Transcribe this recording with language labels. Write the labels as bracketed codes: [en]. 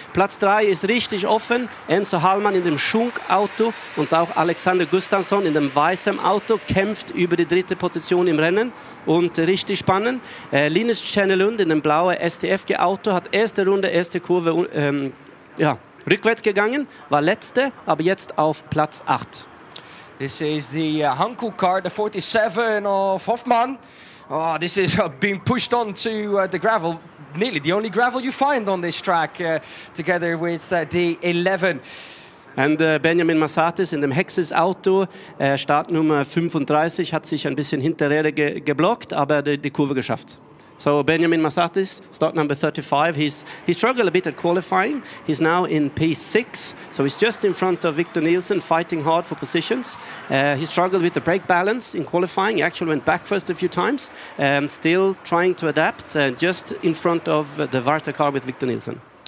[de] Platz 3 ist richtig offen. Enzo Hallmann in dem Schunk-Auto und auch Alexander Gustafsson in dem weißen Auto kämpft über die dritte Position im Rennen. Und richtig spannend. Linus Jänalund in dem blauen STFG-Auto hat erste Runde, erste Kurve rückwärts gegangen, war letzte, aber jetzt auf Platz 8. [en] This is the Hankook car, the 47 of Hoffmann. Oh, this is being pushed onto the gravel. Nearly the only gravel you find on this track, together with the 11. [de] Und Benjamin Massatis in dem Hexes Auto, Startnummer 35, hat sich ein bisschen hinterher geblockt, aber die Kurve geschafft. [en] So Benjamin Massatis, start number 35, he struggled a bit at qualifying. He's now in P6, so he's just in front of Victor Nielsen, fighting hard for positions. He struggled with the brake balance in qualifying. He actually went back first a few times, still trying to adapt, just in front of the Varta car with Victor Nielsen.